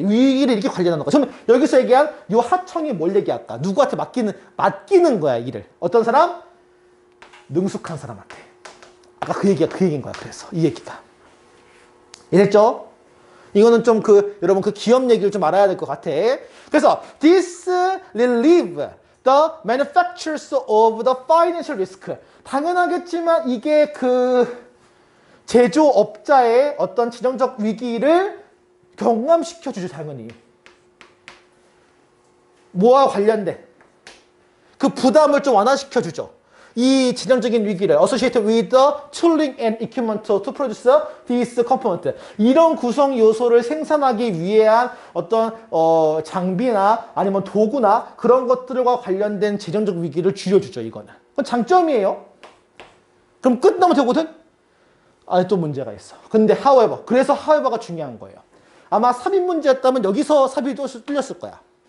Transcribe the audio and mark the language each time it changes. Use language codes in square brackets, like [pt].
[ko] 위기를 이렇게 관리하는 거야. 그러면 여기서 얘기한 이 하청이 뭘 얘기할까? 누구한테 맡기는 거야, 일을. 어떤 사람? 능숙한 사람한테. 아까 그 얘기인 거야. 그래서 이 얘기가. 이랬죠? 이거는 좀 여러분 그 기업 얘기를 좀 알아야 될 것 같아. [en] 그래서 this relieve the manufacturers of the financial risk. [ko] 당연하겠지만 이게 제조업자의 어떤 재정적 위기를 경감시켜 주죠, 당연히. 뭐와 관련된 그 부담을 좀 완화시켜 주죠. 이 재정적인 위기를 [en] associated with the tooling and equipment to produce this component. [ko] 이런 구성 요소를 생산하기 위한 어떤 장비나 아니면 도구나 그런 것들과 관련된 재정적 위기를 줄여주죠, 이거는. 그건 장점이에요. 그럼 끝나면 되거든? 아니, 또 문제가 있어. 근데 however, 그래서 however가 중요한 거예요. 아마 삽입 문제였다면 여기서 삽입이 뚫렸을 거야.